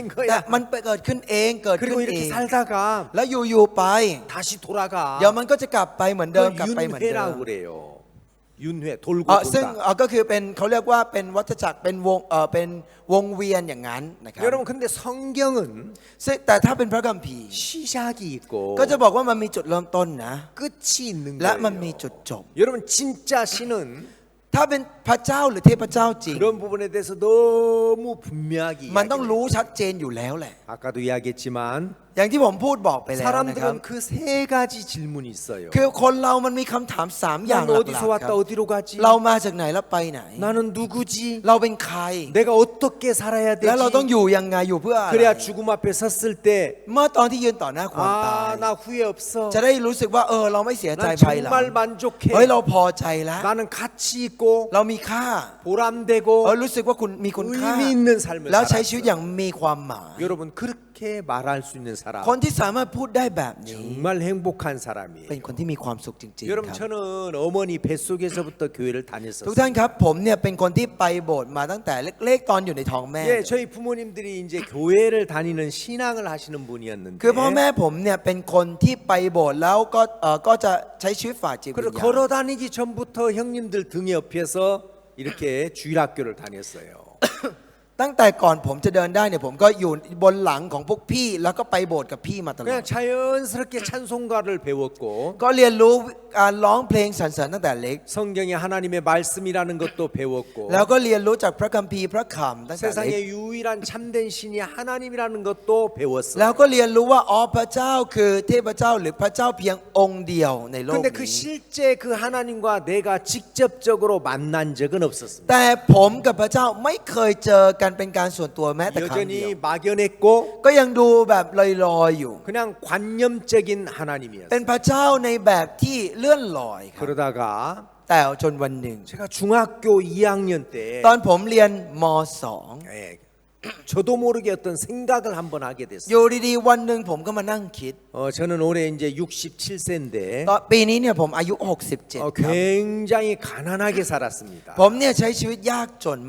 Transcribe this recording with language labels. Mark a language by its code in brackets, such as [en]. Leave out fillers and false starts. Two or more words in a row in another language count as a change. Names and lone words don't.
[th] แต่ [ko] 거야. [th] มันเกิดขึ้นเองเกิดขึ้น [ko] 그리고 เอ 이렇게 ง 살다가 [th] แล้วอยู่ๆไป [ko] 다시 돌아가. [th] เดี๋ยวมันก็จะกลับไปเหมือนเดิม [ko] 그걸 [th] กลับไปเหมือนเดิม [ko] 윤회라고 그래요. 윤회 돌고 [th] ซึ่ง [ko] 돈다. [th] ก็คือเป็นเขาเรียกว่าเป็นวัฏจักรเป็นวงเวียนอย่างนั้นนะครับ [ko] 여러분 근데 성경은 [th] ซึ่งแต่ถ้าเป็นพระคัมภีร์ [ko] 시작이 있고 [th] ก็จะบอกว่ามันมีจุดเริ่มต้นนะ [ko] 끝이 있는 [th] และมันมี [ko] 거예요. [th] จุดจบ [ko] 여러분 진짜 신은 [th] ถ้าเป็นพระเจ้าหรือเทพเจ้าจริง [ko] 그런 부분에 대해서 너무 분명하게 [th] มันต้อง [ko] 이야기해요. [th] รู้ชัดเจนอยู่แล้วแหละ [ko] 아까도 이야기했지만 [th] อย่างที่ผมพูดบอกไปแล้วนะครับ [ko] 사람들은 그 세 가지 질문이 있어요. [th] คือคนเรามันมีคำถาม3อย่าง [ko] 난 [th] หลัก [ko] 어디서 [th] ๆค [ko] 왔다 [th] รับ [ko] 어디로 가지? [th] เรามาจากไหนแล้วไปไหน [ko] 나는 누구지? [th] เราเป็นใคร [ko] 내가 어떻게 살아야 [th] แล้วเราต้อง [ko] 되지? [th] อยู่ยังไงอยู่เพื่ออะไร [ko] 그래야 죽음 앞에 섰을 때 [th] เมื่อตอนที่ยืนต่อหน้าความตาย [ko] 아, 나 후회 없어. [th] จะได้รู้สึกว่าเราไม่เสียใจ [ko] 난 [th] ภายหลัง [ko] 정말 만족해. [th] เฮ้ยเราพอใจแล้ว [ko] 나는 가치 있고 [th] เรามีค่า [ko] 보람되고 [th] รู้สึกว่าคุณมีคุณค่า [ko] 의미 있는 삶을 [th] แล้วใช้ชีวิต [ko] 살았어. [th] อย่างมีความหมาย [ko] 여러분 그렇게 말할 수 있는 사람, [th] คนที่สามารถพูดได้แบบนี้ [ko] 정말 행복한 [th] เป็น [ko] 사람이에요. [th] คนที่มีความสุขจริงๆ [ko] 여러분 [th] ครับ [ko] 저는 어머니 뱃속에서부터 교회를 [th] ทุก [ko] 다녔었어요. [th] ท่านครับผมเนี่ยเป็นคนที่ไปโบสถ์มาตั้งแต่เล็กๆตอนอยู่ในท้องแม่ [ko] 예, 저희 부모님들이 이제 교회를 다니는 신앙을 하시는 분이었는데 [th] คือพ่อแม่ผมเนี่ยเป็นคนที่ไปโบสถ์แล้วก็จะใช้ชีวิตฝ่ายจิตวิ [ko] 그리고 [th] ญญาณ [ko] 걸어 다니기 전부터 형님들 등에 옆에서 이렇게 주일학교를 다녔어요. [th] ตั้งแต่ก่อนผมจะเดินได้เนี่ยผมก็อยู่บนหลังของพวกพี่แล้วก็ไปโบสถ์กับพี่มาตลอ [ko] 그냥 [th] ด [ko] 자연스럽게 찬송가를 배웠고 [th] ก็เรียนรู้การร้องเพลงสรรเสริญตั้งแต่เล็ก [ko] 성경에 하나님의 말씀이라는 것도 배웠고 [th] แล้วก็เรียนรู้จากพระคัมภีร์พระคำตั้งแต่เล็ก [ko] 세상에 유일한 참된 신이 하나님이라는 것도 [th] แล้ว [ko] 배웠어요. [th] ก็เรียนรู้ว่าอ๋อพระเจ้าคือเทพเจ้าหรือพระเจ้าเพียงองค์เดียวในโลก [ko] 근데 그 [th] นี้ [ko] 실제 그 하나님과 내가 직접적으로 만난 적은 없었습니다. [th] แต่ผมกับพระเจ้าไม่เคยเจอกันเป็นการส่วนตัวแม้แต่ครั้งเดียว [ko] 여전히 막연했고 [th] ก็ยังดูแบบลอยๆอยู่ [ko] 그냥 관념적인 [th] เป็น [ko] 하나님이었어요. [th] พระเจ้าในแบบที่เลื่อนลอยครับ [ko] 그러다가 [th] แต่จนวันหนึ่ง [ko] 제가 중학교 2학년 때 [th] ตอนผมเรียนม [ko] 예, 저도 모르게 어떤 생각을 한번 하게 [th] .2 [ko] 됐어요. [th] อยู่ดีๆวันหนึ่งผมก็มานั่งคิด [ko] 저는 올해 이제 67세인데 [th] ตอนปีนี้เนี่ยผมอายุ 67 ครับ [ko] 굉장히 가난하게 살았습니다. [th] ผมเนี่ยใช้ชีวิตยากจนมาก